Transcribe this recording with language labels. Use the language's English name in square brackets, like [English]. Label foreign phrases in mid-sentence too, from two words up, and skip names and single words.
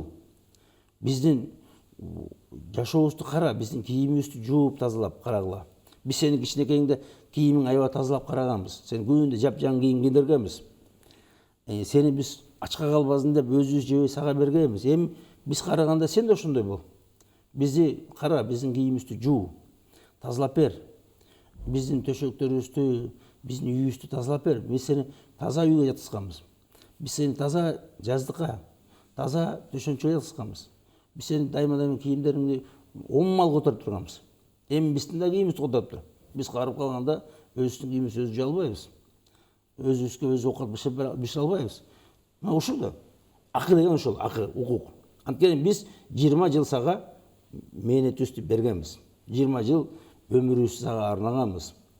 [Kyrgyz] Биздин жашообузду кара, биздин кийимибизди жууп тазалап карагыла. Биз сенин кичинекейиңде кийимиң аябай тазалап караганбыз. Сен күндө жапжаң кийим кийдиргенбиз. Сени биз ачка калбасын деп өзүбүз жебей сага бергенбиз. Эми биз караганда сен да ошондой бол. [Kazakh] Бізді қара, біздің киімімізді жу, тазалап бер. Біздің төшектерімізді, біздің үйімізді тазалап бер. Біз сені таза үйге жатқызғанбыз. Біз сені таза жаздыққа, таза төшеншіге жатқызғанбыз. Біз сені дайма-дайма киімдеріңді омал көтеріп тұрғанбыз. [Kyrgyz] Эми биздин да кийимибизди колдоп тур. Биз карып калганда өзүбүздүн кийимибизди өзү жуа албайбыз. Өзүбүзгө өзү оокат бишире албайбыз. Мына ушул да. Акы деген ошол, акы, укук. Анткени биз 20 жыл сага мээнетибизди бергенбиз. 20 жыл өмүрүбүздү сага арнаганбыз.